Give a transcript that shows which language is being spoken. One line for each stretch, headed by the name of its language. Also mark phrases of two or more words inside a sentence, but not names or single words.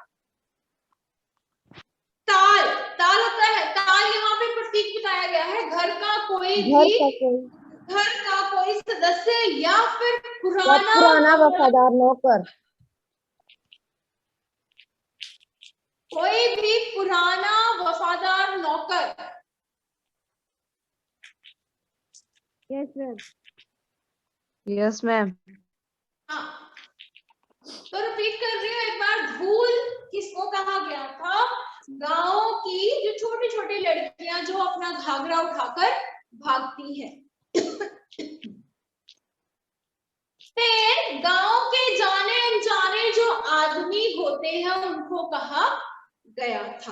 Hindi: ताल, ताल होता है, ताल यहाँ पे प्रतीक बताया गया है। घर का कोई भी, घर का कोई सदस्य या फिर पुराना वफादार नौकर। कोई भी पुराना वफादार नौकर।
English: Yes, ma'am. Yes, ma'am.
Hindi: हाँ, तो रिपीट कर रही हूँ एक बार। धूल किसको कहा गया था? गांव की जो छोटी छोटी लड़कियां जो अपना घाघरा उठाकर भागती हैं। फिर गांव के जाने अनजाने जो आदमी होते हैं, उनको कहा गया था।